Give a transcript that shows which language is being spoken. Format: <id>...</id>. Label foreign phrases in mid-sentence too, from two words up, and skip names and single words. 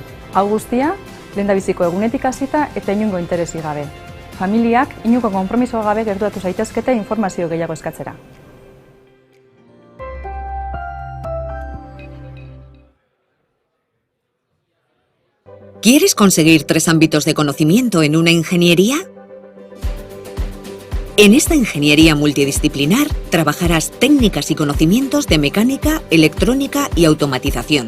<eu>Hau guztia, lehendabiziko egunetik hasita eta inongo interesi gabe. Familiak inongo konpromiso gabe gerturatu zaitezkete informazio gehiago eskatzera.</eu> <es>¿Quieres conseguir 3 ámbitos de conocimiento en una ingeniería? En esta ingeniería multidisciplinar trabajarás técnicas y conocimientos de mecánica, electrónica y automatización.</es>